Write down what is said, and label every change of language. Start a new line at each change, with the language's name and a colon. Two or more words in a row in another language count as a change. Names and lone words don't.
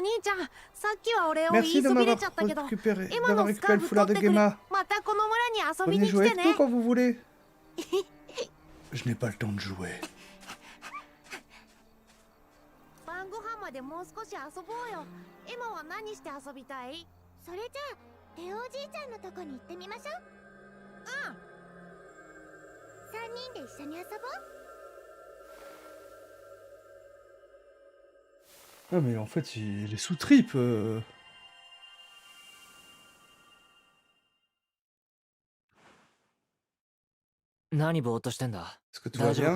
Japanese: 兄ちゃん、さっきはお礼を言い
French: Merci de
Japanese: そびれ
French: m'avoir
Japanese: ちゃったけど、
French: récupéré,
Japanese: 今
French: d'avoir
Japanese: のスカ
French: récupéré
Japanese: ー
French: le
Japanese: フ
French: foulard
Japanese: 取
French: de
Japanese: ってくれ。 Gemma. またこの村に遊び
French: Venez
Japanese: に来
French: jouer
Japanese: て
French: avec nous
Japanese: ね。
French: quand vous voulez. Je n'ai pas le temps de jouer.
Japanese: 晩ご飯までもう少し遊ぼうよ。今は何して遊びたい？それじゃあ、レオおじいちゃんのとこに行ってみましょう。うん。3人で一緒に遊ぼう。
French: Ah mais en fait il est sous trip. Est-ce que tout va bien?